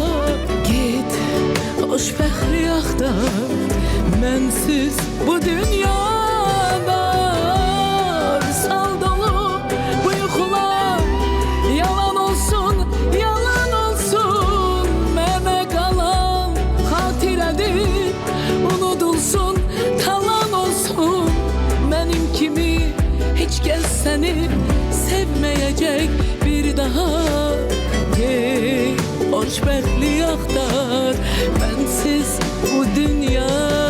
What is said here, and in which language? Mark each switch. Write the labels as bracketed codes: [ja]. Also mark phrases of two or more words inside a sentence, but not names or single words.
[az] Git xoşbəxtlik axtar, mənsiz bu dünyada. Sal dolu bu yuxular yalan olsun, yalan olsun. Mənə qalan xatirədir, unudulsun, talan olsun. [tr] Mənim kimi hiç kes seni sevmeyecek bir daha. [az] Hey, xoşbəxtlik axtar, bensiz bu dünya.